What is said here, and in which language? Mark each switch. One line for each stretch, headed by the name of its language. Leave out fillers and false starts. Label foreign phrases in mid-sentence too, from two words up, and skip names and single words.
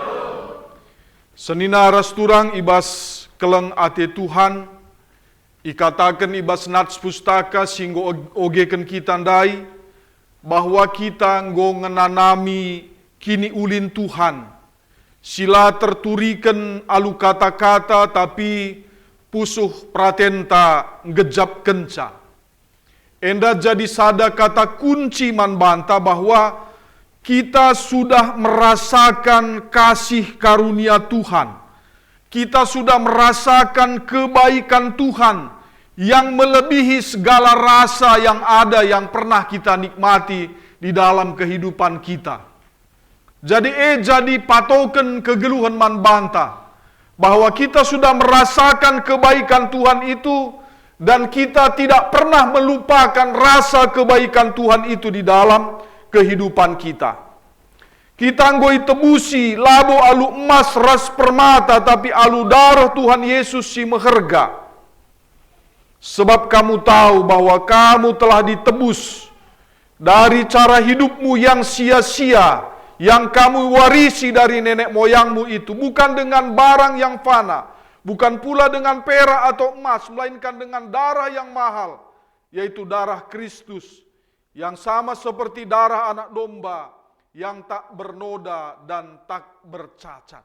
Batak Karo: Senina rasturang ibas keleng ate Tuhan, ikatakan ibas nats pustaka singgo ogeken kita ndai, bahwa kita nggo ngenanami kini ulin Tuhan. Sila terturiken alu kata-kata tapi pusuh pratenta ngejap kenca. Enda jadi sada
Indonesian: kata kunci
Batak Karo: man banta
Indonesian: bahwa kita sudah merasakan kasih karunia Tuhan. Kita sudah merasakan kebaikan Tuhan yang melebihi segala rasa yang ada yang pernah kita nikmati di dalam kehidupan kita. Jadi jadi patokan
Batak Karo: kegeluhan man banta
Indonesian: bahwa kita sudah merasakan kebaikan Tuhan itu, dan kita tidak pernah melupakan rasa kebaikan Tuhan itu di dalam kehidupan kita.
Batak Karo: Kita nggoi tebusi labo alu emas ras permata, tapi alu darah Tuhan Yesus si meherga.
Indonesian: Sebab kamu tahu bahwa kamu telah ditebus dari cara hidupmu yang sia-sia, yang kamu warisi dari nenek moyangmu itu, bukan dengan barang yang fana, bukan pula dengan perak atau emas, melainkan dengan darah yang mahal, yaitu darah Kristus, yang sama seperti darah anak domba, yang tak bernoda dan tak bercacat.